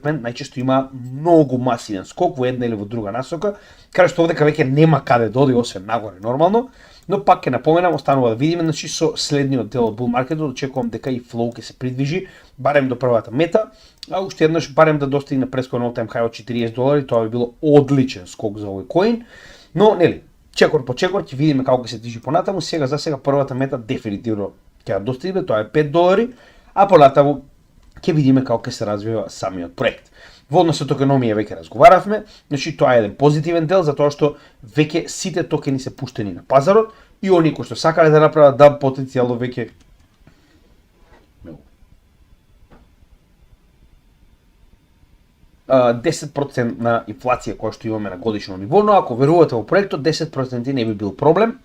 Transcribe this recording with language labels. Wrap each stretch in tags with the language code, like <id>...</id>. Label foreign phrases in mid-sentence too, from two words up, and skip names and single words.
<mk>Band најчесто има многу масивен скок во една или во друга насока, каде што овдека веќе нема каде да оди освен нагоре нормално, но пак ќе напоменам, останува да видиме, значи со следниот дел од bull маркетот очекувам дека и Flow ќе се придвижи барем до првата мета, а уште еднаш барем да достигне прескоро</mk> <en>all time high</en> <mk>од $40, тоа би било одличен скок за овој коин, но нели, чекор по чекор ќе видиме како ќе се движи понатаму. Сега за сега првата мета дефинитивно ќе ја достигне, тоа е $5, а понатаму ќе видиме како ќе се развива самиот проект. Во однос со токеномија веќе разговаравме, значи тоа е еден позитивен дел затоа што веќе сите токени се пуштени на пазарот и оние кои што сакале да направат да потенцијално веќе 10% на инфлација која што имаме на годишно ниво, но ако верувате во проектот 10% не би бил проблем.</mk>